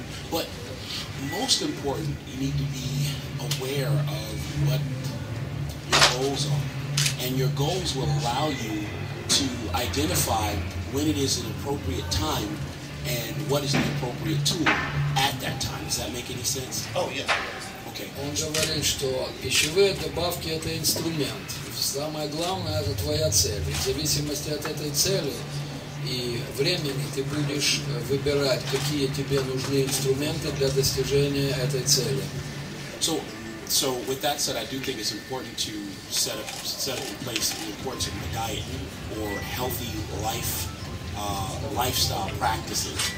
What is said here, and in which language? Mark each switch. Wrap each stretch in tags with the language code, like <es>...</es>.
<en>But most important, you need to be aware of what your goals are. And your goals will allow you to identify when it is an appropriate time and what is the appropriate tool at that time. Does that make any sense? Oh, yes. Okay.</en> <ru>Он говорит, что пищевые добавки – это инструмент. Самое главное – это твоя цель. И в зависимости от этой цели и времени ты будешь выбирать, какие тебе нужны инструменты для достижения этой цели.</ru> <en>So with that said, I do think it's important to set up in place the importance of the diet or healthy lifestyle practices.</en>